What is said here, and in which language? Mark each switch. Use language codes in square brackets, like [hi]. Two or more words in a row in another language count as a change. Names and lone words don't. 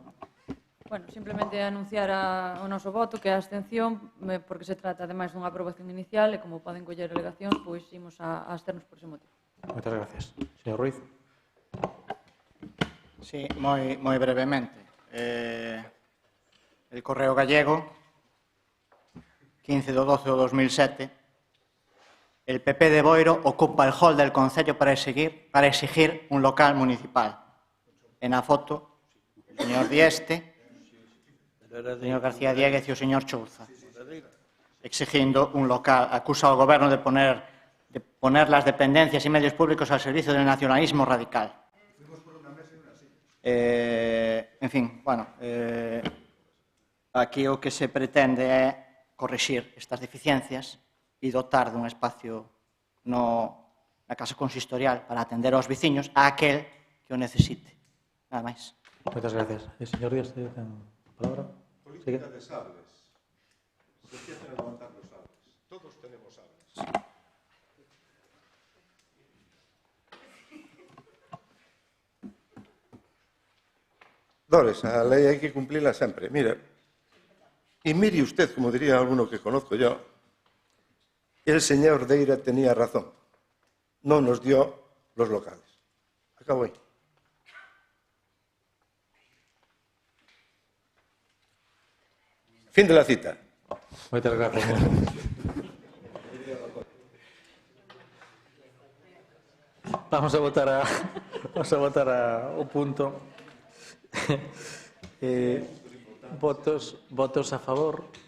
[gl] Bueno, simplemente anunciar o noso voto, que é a abstención, porque se trata, ademais, dunha aprobación inicial, e como poden coller alegacións, pois imos a absternos por ese motivo. Moitas gracias. Señor Ruiz? Sí, moi brevemente. [es] El Correo Gallego, 15 de 12 de 2007, el PP de Boiro ocupa el hall del Concello para exigir un local municipal. En la foto, el señor Dieste, el señor García Diéguez y el señor Chouza, exigiendo un local. Acusa al Gobierno de poner las dependencias y medios públicos al servicio del nacionalismo radical. [gl] En fin, bueno, aquí o que se pretende é corrixir estas deficiencias e dotar dun espacio na Casa Consistorial para atender aos veciños a aquel que o necesite. Nada máis. Moitas gracias. Señor Díaz, ten a palabra. [es] Política de sables. Se empiezan a levantar los sables. Todos tenemos sables. [gl] Dores, a lei hai que cumplirla sempre. [es] Mira, y mire usted, como diría alguno que conozco yo, el señor Deira tenía razón. No nos dio los locales. Acabo ahí. Fin de la cita. [gl] Moitas gracias. Vamos a votar o punto. Votos a favor.